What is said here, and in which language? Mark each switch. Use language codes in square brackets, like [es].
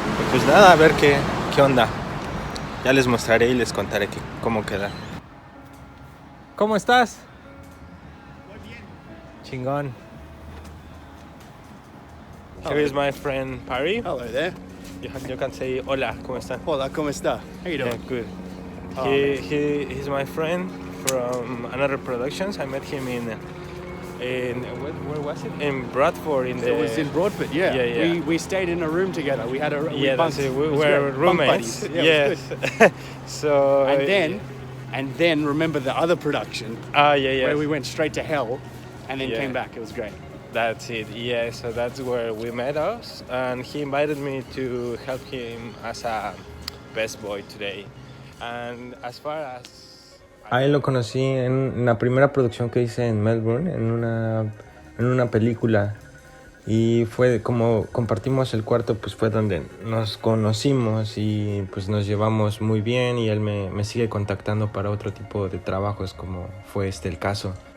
[es] Pues nada, a ver qué onda. Ya les mostraré y les contaré cómo queda. ¿Cómo estás? Muy bien. Chingón. [en] Hello. Here is my friend Parry. Hello there. You can say [es] hola, ¿cómo está? Hola, ¿cómo está? [en] How you doing? Yeah, good. Oh, He's my friend from another productions. I met him in where was it? In Bradford. It was in Broadford, yeah. Yeah. We stayed in a room together. We had a we bunked. We It was were great. Bunk roommates. buddies. Yeah, it was good. So And then remember the other production where we went straight to hell and then came back. It was great. That's it. Yeah, so that's where we met us, and he invited me to help him as a best boy today. And as far as [es] a él lo conocí en la primera producción que hice en Melbourne, en una película, y fue como compartimos el cuarto, pues fue donde nos conocimos y pues nos llevamos muy bien, y él me sigue contactando para otro tipo de trabajos, como fue el caso.